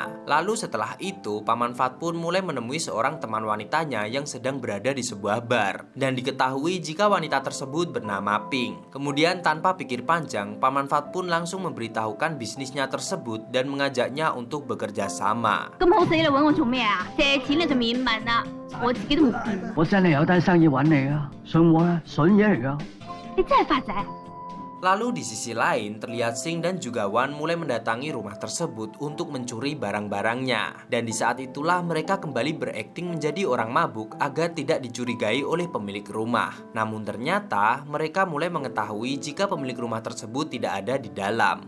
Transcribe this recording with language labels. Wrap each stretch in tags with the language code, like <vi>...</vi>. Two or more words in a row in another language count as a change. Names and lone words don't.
<id>Lalu setelah itu, Paman Fat pun mulai menemui seorang teman wanitanya yang sedang berada di sebuah bar. Dan diketahui jika wanita tersebut bernama Pink. Kemudian tanpa pikir panjang, Paman Fat pun langsung memberitahukan bisnisnya tersebut dan mengajaknya untuk bekerja sama.</id> <yue>咁好死你揾我做咩啊？借錢你就免問啦，我自己都冇掂。我真係有單生意揾你啊，信我啊，筍嘢嚟㗎。你真係發仔？</yue> <id>Lalu di sisi lain, terlihat Sing dan juga Wan mulai mendatangi rumah tersebut untuk mencuri barang-barangnya. Dan di saat itulah mereka kembali berakting menjadi orang mabuk agar tidak dicurigai oleh pemilik rumah. Namun ternyata mereka mulai mengetahui jika pemilik rumah tersebut tidak ada di dalam.</id>